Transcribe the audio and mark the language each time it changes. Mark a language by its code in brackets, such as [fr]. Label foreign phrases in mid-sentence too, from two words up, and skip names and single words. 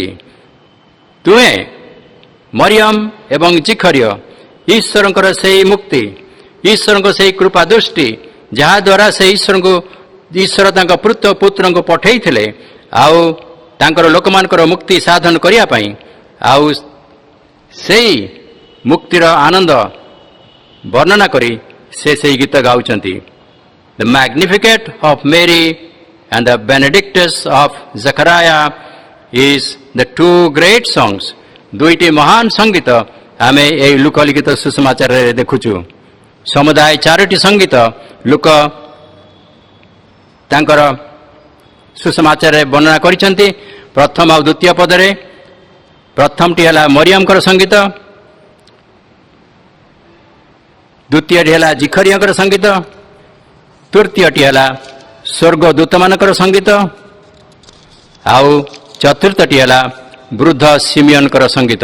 [or] ତୁମେ ମରିୟମ ଏବଂ ଜିଖରିୟ ଈଶ୍ୱରଙ୍କର ସେହି ମୁକ୍ତି, ଈଶ୍ୱରଙ୍କ ସେହି କୃପା ଦୃଷ୍ଟି ଯାହାଦ୍ୱାରା ସେ ଈଶ୍ୱର ତାଙ୍କ ପୁତ୍ରଙ୍କୁ ପଠେଇଥିଲେ ଆଉ ତାଙ୍କର ଲୋକମାନଙ୍କର ମୁକ୍ତି ସାଧନ କରିବା ପାଇଁ, ଆଉ ସେଇ ମୁକ୍ତିର ଆନନ୍ଦ ବର୍ଣ୍ଣନା କରି ସେ ସେହି ଗୀତ ଗାଉଛନ୍ତି। [en] The Magnificat of Mary and the Benedictus of Zechariah is the two great songs. [or] ଦୁଇଟି ମହାନ ସଙ୍ଗୀତ ଆମେ ଏହି ଲୁକ ଲିଖିତ ସୁସମାଚାରରେ ଦେଖୁଛୁ। ସମୁଦାୟ ଚାରୋଟି ସଙ୍ଗୀତ ଲୁକ ତାଙ୍କର ସୁସମାଚାରରେ ବର୍ଣ୍ଣନା କରିଛନ୍ତି। ପ୍ରଥମ ଆଉ ଦ୍ୱିତୀୟ ପଦରେ ପ୍ରଥମଟି ହେଲା ମରିୟମଙ୍କର ସଙ୍ଗୀତ, ଦ୍ୱିତୀୟଟି ହେଲା ଜିଖରିୟଙ୍କର ସଙ୍ଗୀତ, ତୃତୀୟଟି ହେଲା ସ୍ୱର୍ଗଦୂତମାନଙ୍କର ସଙ୍ଗୀତ, ଆଉ ଚତୁର୍ଥଟି ହେଲା ବୃଦ୍ଧ ସିମିୟନଙ୍କର ସଙ୍ଗୀତ।